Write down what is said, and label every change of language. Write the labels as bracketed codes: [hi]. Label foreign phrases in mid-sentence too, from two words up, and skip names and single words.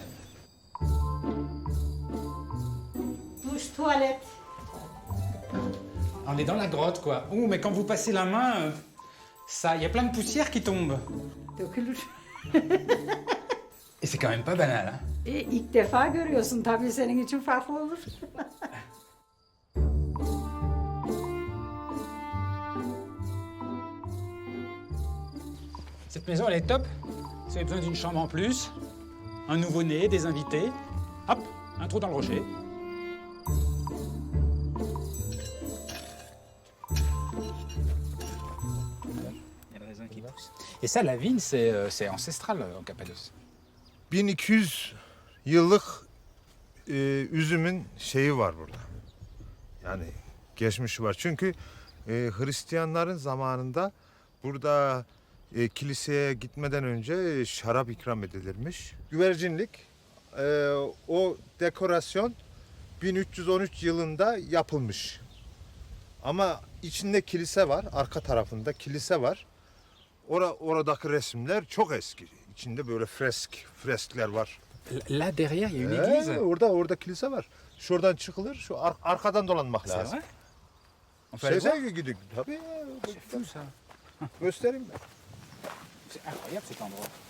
[fr] Douche, toilette. On est dans la grotte, quoi. Ouh, mais quand vous passez la main, ça, il y a plein de poussière qui tombe. [tr] Dökülür. [fr] Et c'est quand même pas banal, hein. [tr] İlk defa görüyorsun tabii, senin için farklı olur. [fr] Cette maison, elle est top. Si vous avez besoin d'une chambre en plus, un nouveau-né, des invités, hop, un trou dans le rocher. Il y a le raisin qui pousse. Et ça, la vigne, c'est ancestral en Cappadoce. [tr] 1200 yıllık üzümün şeyi var burada. Yani geçmişi var. Çünkü Hristiyanların zamanında burada kiliseye gitmeden önce şarap ikram edilirmiş. Güvercinlik, o dekorasyon 1313 yılında yapılmış. Ama içinde kilise var, arka tarafında kilise var. Oradaki resimler çok eski. İçinde böyle freskler var. [fr] Là derrière, il y a une église. [tr] Orada kilise var. Şuradan çıkılır, şu arkadan dolanmak [fr] C'est [tr] lazım. [fr] vrai? On peut aller voir? [tr] Sese gidiyor. Tabii. [fr] C'est fou ça. [tr] Göstereyim ben. [fr] C'est incroyable cet endroit.